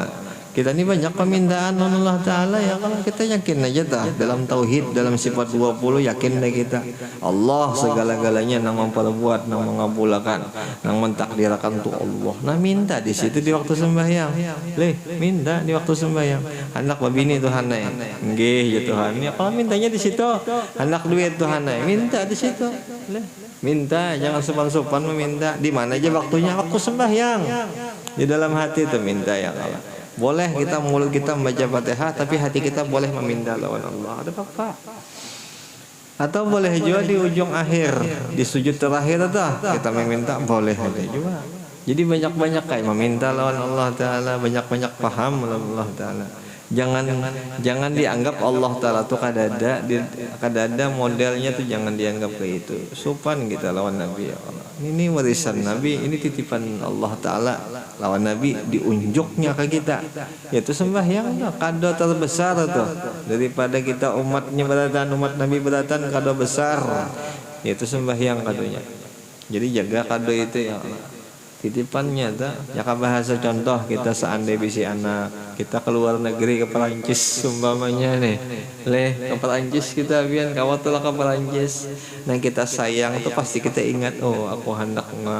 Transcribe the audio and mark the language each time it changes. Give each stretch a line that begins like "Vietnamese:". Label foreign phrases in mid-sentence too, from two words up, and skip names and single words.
Banjar: Kita ini banyak permintaan lawan Allah Ta'ala ya, kalau kita yakin aja dah dalam tauhid, dalam sifat 20 yakin deh kita Allah segala-galanya nang memperbuat, nang mengabulkan, nang mentakdirkan tuh Allah. Nah, minta di situ di waktu sembahyang. Minta di waktu sembahyang. Anak babini Tuhan ya. Nggih ya Tuhan. Ya kalau mintanya di situ. Anak duit Tuhan ya. Minta di situ. Minta, jangan sopan-sopan meminta. Di mana aja waktunya? Waktu sembahyang. Di dalam hati itu minta
Arabic: ya Allah.
Banjar: Boleh kita mulut kita membaca Fatihah, tapi hati kita boleh meminta lawan Allah. Ada apa-apa? Atau boleh juga di ujung akhir, di sujud terakhir itu kita meminta, boleh aja juga. Jadi banyak-banyak kayak meminta lawan Allah Ta'ala, banyak-banyak paham lawan Allah Ta'ala. Jangan dianggap Allah Ta'ala tuh kadada modelnya tuh, jangan dianggap kayak itu. Sopan kita lawan Nabi
Arabic: ya Allah.
Banjar: Ini warisan Nabi, ini titipan Allah Ta'ala lawan Nabi, diunjuknya ke kita. Yaitu sembahyang tuh, kado terbesar tuh. Daripada kita umatnya beratan, umat Nabi beratan, kado besar. Yaitu sembahyang kadonya. Jadi jaga kado itu
Arabic: ya Allah.
Banjar: Titipannya tak, ya bahasa contoh kita seandainya bisi anak kita keluar negeri ke Perancis umpamanya nih, ke Perancis kita biar kawatulah ke Perancis, nah kita sayang tuh pasti kita ingat, oh aku hendak